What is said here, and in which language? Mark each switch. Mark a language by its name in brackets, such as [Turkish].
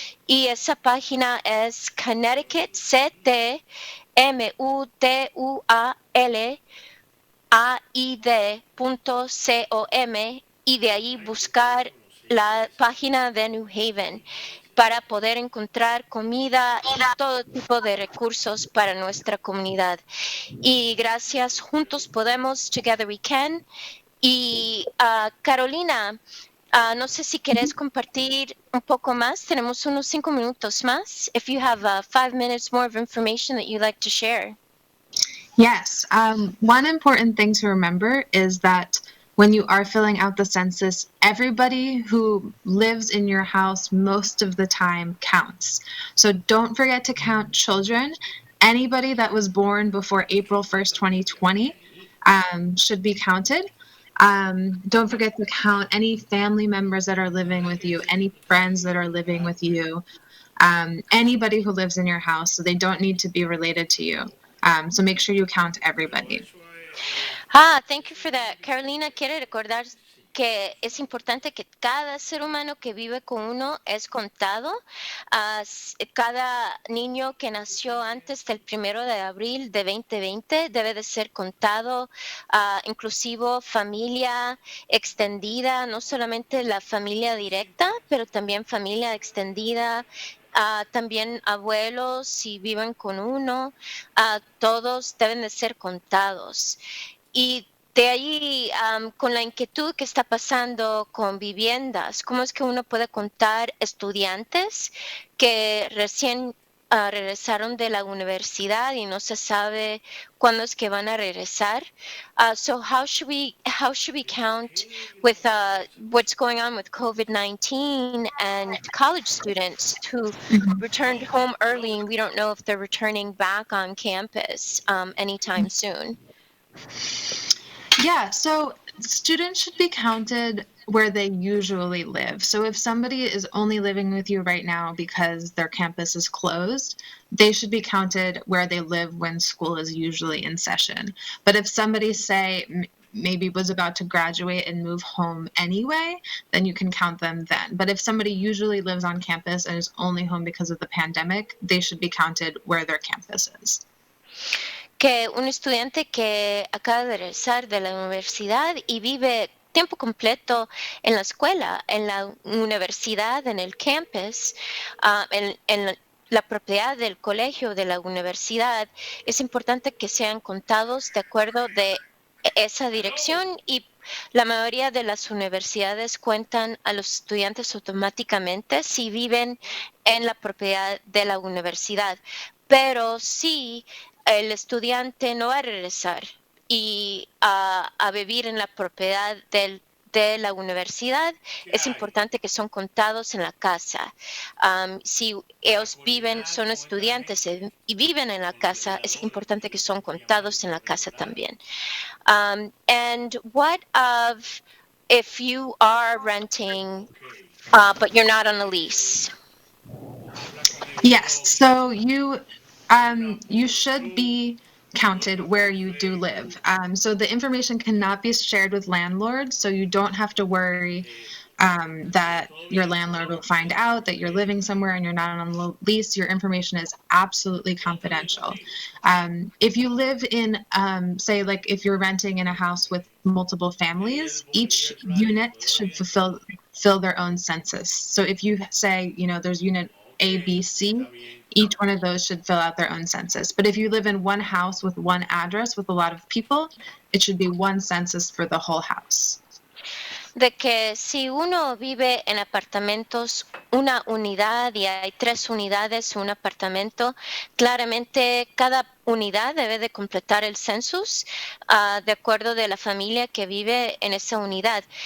[Spanish] Y esa página es Connecticut, CTMUTUALAID.com y de ahí buscar la página de New Haven para poder encontrar comida y todo tipo de recursos para nuestra comunidad. Y gracias, juntos podemos, [English] together we can. [Spanish] Y Carolina, no sé si querés compartir un poco más. Tenemos unos 5 minutos más. [English] If you have 5 minutes more of information that you'd like to share. Yes. One important thing to remember is that when you are filling out the census, everybody who lives in your house most of the time counts. So don't forget to count children. Anybody that was born before April 1st, 2020 should be counted. Don't forget to count any family members that are living with you, any friends that are living with you, anybody who lives in your house. So they don't need to be related to you. So make sure you count everybody. Thank you for that. Carolina [Spanish] quiere que es importante que cada ser humano que vive con uno es contado. Cada niño que nació antes del 1 de abril de 2020 debe de ser contado, inclusive familia extendida, no solamente la familia directa, pero también familia extendida. También abuelos, si viven con uno, todos deben de ser contados. Y de ahí, con la inquietud que está pasando con viviendas, ¿cómo es que uno puede contar estudiantes que recién regresaron de la universidad y no se sabe cuándo es que van a regresar? [English] So how should we count with what's going on with COVID-19 and college students who returned home early and we don't know if they're returning back on campus anytime soon? Yeah, so students should be counted where they usually live. So if somebody is only living with you right now because their campus is closed, they should be counted where they live when school is usually in session. But if somebody, say, maybe was about to graduate and move home anyway, then you can count them then. But if somebody usually lives on campus and is only home because of the pandemic, they should be counted where their campus is. [Spanish] Que un estudiante que acaba de regresar de la universidad y vive tiempo completo en la escuela, en la universidad, en el campus, en la propiedad del colegio, de la universidad, es importante que sean contados de acuerdo de esa dirección, y la mayoría de las universidades cuentan a los estudiantes automáticamente si viven en la propiedad de la universidad. Pero si el estudiante no va a regresar y a vivir en la propiedad de la universidad, es importante que son contados en la casa. Si ellos son estudiantes y viven en la casa, es importante que son contados en la casa también. [English] And what of if you are renting, but you're not on a lease? Yes, so you should be counted where you do live. So the information cannot be shared with landlords, so you don't have to worry that your landlord will find out that you're living somewhere and you're not on a lease. Your information is absolutely confidential. If you live in, say, like if you're renting in a house with multiple families, each unit should fill their own census. So if you say, there's unit A, B, C, each one of those should fill out their own census. But if you live in one house with one address with a lot of people, it should be one census for the whole house. [Spanish] De que si uno vive en apartamentos, una unidad, y hay 3 unidades, un apartamento, claramente cada unidad debe de completar el census de acuerdo de la familia que vive en esa unidad.